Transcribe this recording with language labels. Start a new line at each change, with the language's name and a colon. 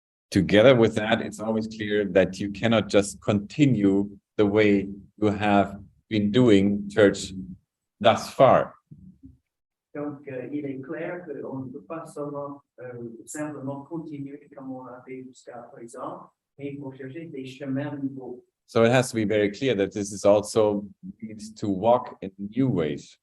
English: Together with that, it's always clear that you cannot just continue the way you have been doing church thus far.
French: Donc, il est clair qu'on ne peut pas simplement continuer comme on a fait jusqu'à présent, mais il faut chercher des chemins nouveaux.
English: So it has to be very clear that this is also needs to walk in new ways.